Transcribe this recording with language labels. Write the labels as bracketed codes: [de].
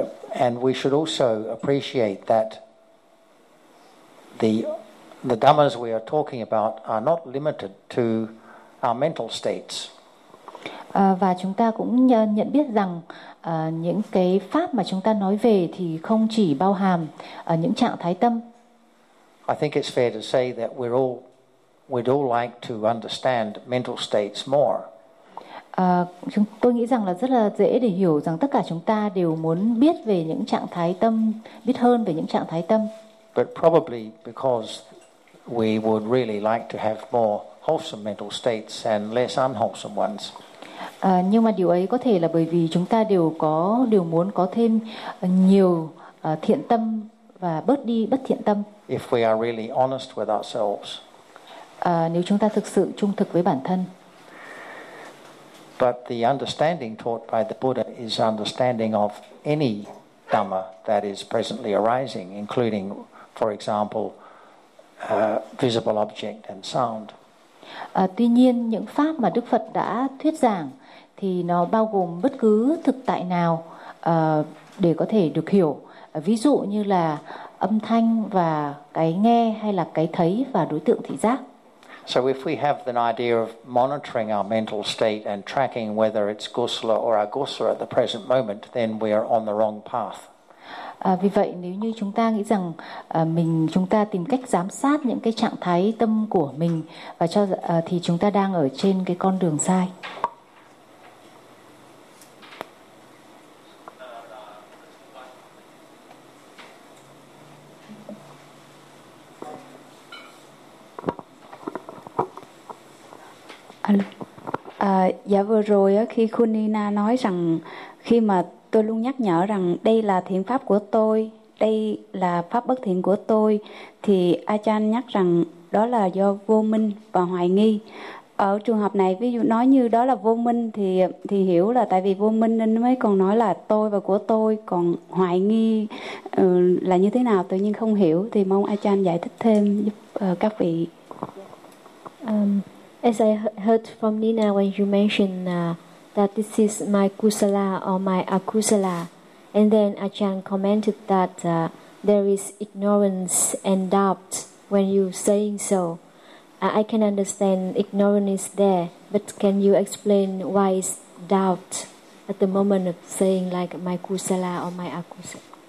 [en] And we should also appreciate that the dhammas we are talking about are not limited to our mental states. [vi] Và chúng ta cũng nhận biết rằng những cái pháp mà chúng ta nói về thì không chỉ bao hàm những trạng thái tâm. [en] I think it's fair to say that we'd all like to understand mental states more. [vi] Tôi nghĩ rằng là rất là dễ để hiểu rằng tất cả chúng ta đều muốn biết về những trạng thái tâm, biết hơn về những trạng thái tâm. [en] But probably because we would really like to have more wholesome mental states and less unwholesome ones. [vi] Nhưng mà điều ấy có thể là bởi vì chúng ta đều có điều muốn có thêm nhiều thiện tâm và bớt đi bất thiện tâm. [en] If we are really honest with ourselves. [vi] Nếu chúng ta thực sự trung thực với bản thân. [en] But the understanding taught by the Buddha is understanding of any dhamma that is presently arising, including, for example, visible object and sound. [vi] Tuy nhiên những pháp mà Đức Phật đã thuyết giảng thì nó bao gồm bất cứ thực tại nào để có thể được hiểu, ví dụ như là âm thanh và cái nghe, hay là cái thấy và đối tượng thị giác. [en] So if we have the idea of monitoring our mental state and tracking whether it's gosala or agosala at the present moment, then we are on the wrong path. [vi] Vì vậy nếu như chúng ta nghĩ rằng chúng ta tìm cách giám sát những cái trạng thái tâm của mình và cho thì chúng ta đang ở trên cái con đường sai. Dạ vừa rồi khi Kunina nói rằng khi mà tôi luôn nhắc nhở rằng đây là thiện pháp của tôi, đây là pháp bất thiện của tôi, thì Achan nhắc rằng đó là do vô minh và hoài nghi. Ở trường hợp này, ví dụ nói như đó là vô minh thì hiểu là tại vì vô minh nên mới còn nói là tôi và của tôi, còn hoài nghi là như thế nào tự nhiên không hiểu, thì mong Achan giải thích thêm giúp các vị. [en] As I heard from Nina when you mentioned that this is my kusala or my akusala, and then Achan commented that there is ignorance and doubt when you saying so. I can understand ignorance is there, but can you explain why is doubt at the moment of saying like my kusala or my akusala?